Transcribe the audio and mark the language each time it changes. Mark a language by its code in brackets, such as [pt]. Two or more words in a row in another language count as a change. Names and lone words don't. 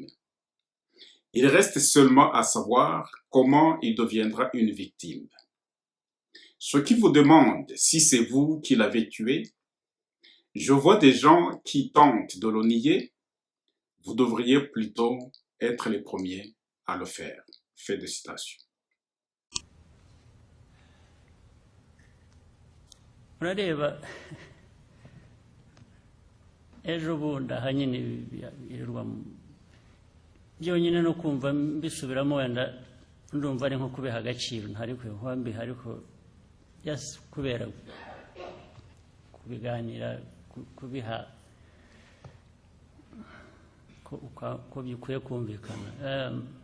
[fr] Il reste seulement à savoir comment il deviendra une victime. Ceux qui vous demandent si c'est vous qui l'avez tué, je vois des gens qui tentent de le nier. Vous devriez plutôt être les premiers à le faire. Fin de citation. [rw] Urareba ejo bundi aha nyine birirwa byonyine no kumva mbisubiramo wenda ndumva ari nko kubiha agaciro ntari kubiha mbiha ariko kubera kubiganira kubiha ko bikwiye kumvikana.